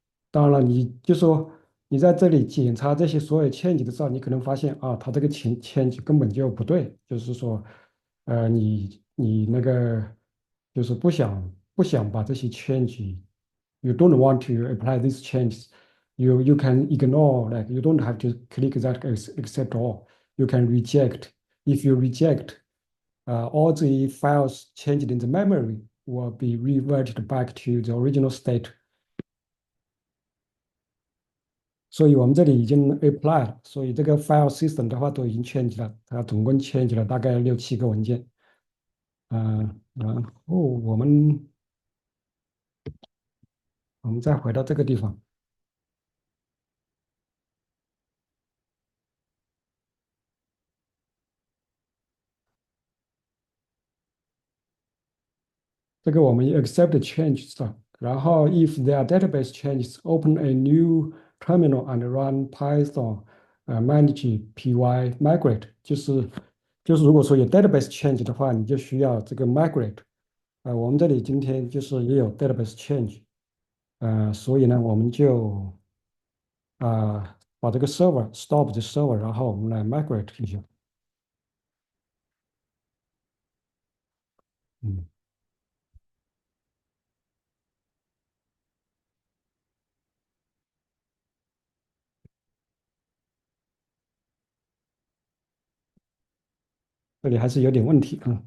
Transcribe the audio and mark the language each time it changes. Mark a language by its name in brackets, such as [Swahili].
[Chinese] 当然了，你就说你在这里检查这些所有 change 的时候，你可能发现它这个change 根本就不对，就是说，你那个就是不想把这些 change， [English] you don't want to apply these changes。 You can ignore, like you don't have to click that accept all. You can reject. If you reject, all the files changed in the memory will be reverted back to the original state。 [Chinese] 所以我们这里已经 apply 了，所以这个 file system 的话都已经 change 了，它总共 change 了大概6、7个文件。然后我们再回到这个地方，这个我们 accept changes 了， [English] 然后 if there are database changes, open a new terminal and run Python manage py migrate，就是 [Chinese] 如果说有 database change 的话，你就需要这个 migrate。我们这里今天就是也有 database change。所以呢，我们就把这个 server stop 这 server，然后我们来 migrate 一下。嗯，这里还是有点问题。